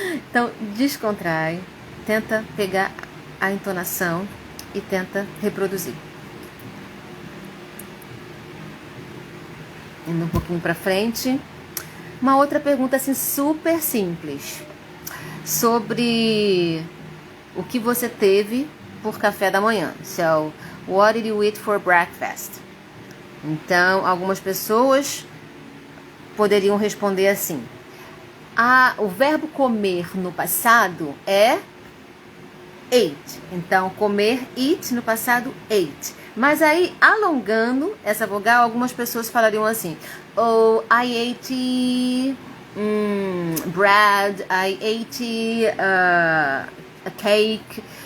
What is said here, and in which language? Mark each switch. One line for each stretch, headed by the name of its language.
Portuguese: Então descontrai, tenta pegar a entonação e tenta reproduzir. Indo um pouquinho para frente. Uma outra pergunta assim super simples. Sobre o que você teve por café da manhã.
English: So, what did you eat for breakfast?
Portuguese: Então, algumas pessoas poderiam responder assim. O verbo comer no passado é ate. Então, comer, eat, no passado, ate. Mas aí, alongando essa vogal, algumas pessoas falariam assim:
English: oh, I ate bread, I ate a cake.